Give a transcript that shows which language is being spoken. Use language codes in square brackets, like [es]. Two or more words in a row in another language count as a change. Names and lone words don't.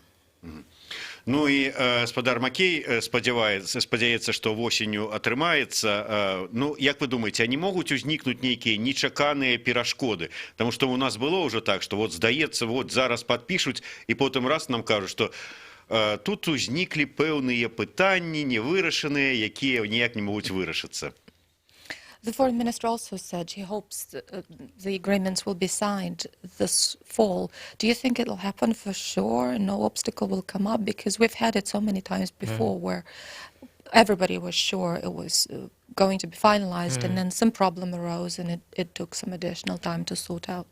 [be] Ну і спадар Макей спадзяецца, што восенню атрымаецца. Ну, як вы думаеце, а не могуць узнікнуць нейкія нечаканыя перашкоды? Таму што ў нас было ўжо так, што здаецца, зараз падпішуць, і потым раз нам кажуць, што тут узніклі пэўныя пытанні невырашаныя, якія ніяк не могуць вырашыцца. [en] The foreign minister also said he hopes the agreements will be signed this fall. Do you think it'll happen for sure? No obstacle will come up? Because we've had it so many times before where everybody was sure it was going to be finalized and then some problem arose and it took some additional time to sort out.